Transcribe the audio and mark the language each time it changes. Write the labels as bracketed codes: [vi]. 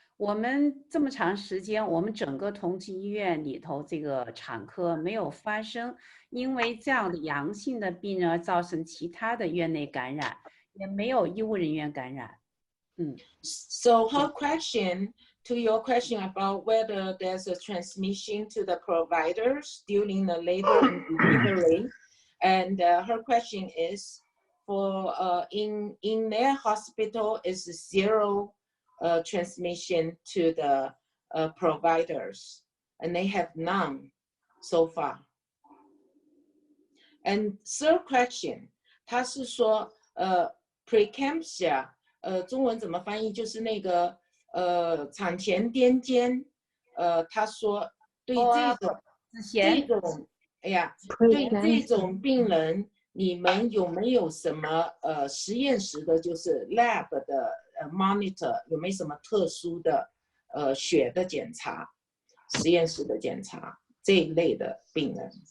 [zh] 我们这么长时间，我们整个同济医院里头这个产科没有发生因为这样的阳性的病人而造成其他的院内感染，也没有医务人员感染。 [en] So her question to your question about whether there's a transmission to the providers during the labor and delivery, and her question is for in their hospital is zero transmission to the providers, and they have none so far. And third question, [zh] 他是说preeclampsia 中文怎么翻译？就是那个产前癫痫。他说对这种对这种病人，你们有没有什么实验室的，就是 lab 的monitor 有没有什么特殊的血的检查，实验室的检查这一类的病人？